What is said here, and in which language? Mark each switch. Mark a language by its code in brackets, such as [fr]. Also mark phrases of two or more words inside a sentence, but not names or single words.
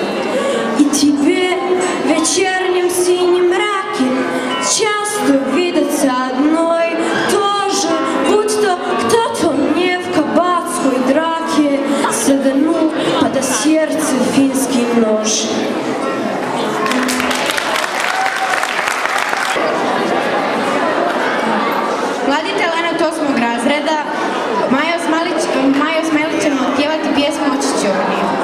[ru] И тебе в вечернем синем мраке часто видится одной тоже, будто кто-то мне в кабацкой драке саданул под сердце финский нож. [bs] Mladi talenat 8. razreda Majo Smajlić će nam otpjevati pjesmu o Čičorni.